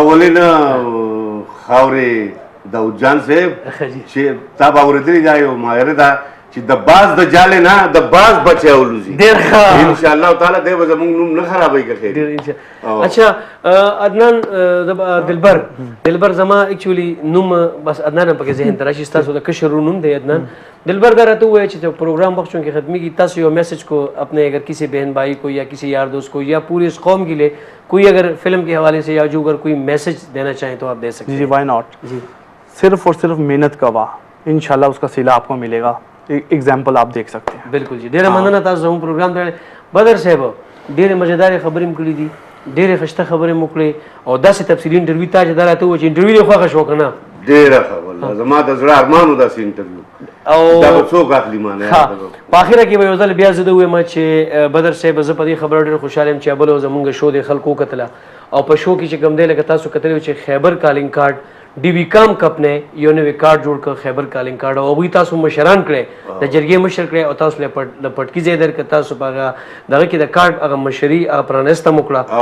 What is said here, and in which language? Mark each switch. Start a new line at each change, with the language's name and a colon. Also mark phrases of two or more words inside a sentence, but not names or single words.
Pashto: ولینه خاورې داود جان صاحب چې تا باورېدلی دا یو ماهر ده چې د باز د جالې نه د باز بچی اولوزي ډېر ښه
Arabic: ان شاء الله تعالی
Pashto: دی به زموږ نوم نه خرابوي که خیر. اچھا عدنان دلبر زما ایکچولی نوم بس عدنان پکې ذهن ته راشي ستاسو د کشر نوم دی عدنان.
Urdu: دلبر
Pashto: دا راته ووایه چې پروگرام وقت چونکہ ختمی کی تاسو یو میسج
Urdu: کو اپنے اگر کسی بہن بھائی کو یا کسی یار دوست کو یا پورے اس قوم کے لیے کوئی اگر فلم کے حوالے سے یا جو اگر کوئی میسج دینا چاہیں تو آپ دے سکتے ہیں. جی
English: why not.
Urdu: جی صرف اور صرف محنت کا واہ انشاءاللہ اس کا صلہ آپ کو ملے گا. ایگزامپل آپ دیکھ سکتے ہیں.
Pashto: بالکل جی ډېره مننه تاسو زموږ پروګرام ته بدر صاحب ډېرې مزیدارې خبرې مو کړې دي ډېرې ښایسته خبرې مو کړې او داسې تفصیلي انټرویو تا چې دا راته ووایي چې انټرویو دې خوښه شوه که نه؟ ډېره ښه والله زما د زړه ارمان و داسې انټرویو او دا به څوک اخلي مانه په اخره کې به یو ځل بیا زه ده ووایم چې بدر صاحب زه په دې خبره ډېر خوشحاله یم چې بل زمونږ شو د خلکو وکتله او په شو کې چې کوم دی لکه تاسو کتلی چې خیبر کالینګ کارډ ډي وي کام کپ نه یو نوی کارډ جوړ کړ خیبر کالینګ کارډ او هغوی تاسو مشران کړی د جرګې مشر کړی او تاسو د پټکي ځای درکړه تاسو په هغه دغه کې د کارډ هغه مشري هغه پرانسته مو کړه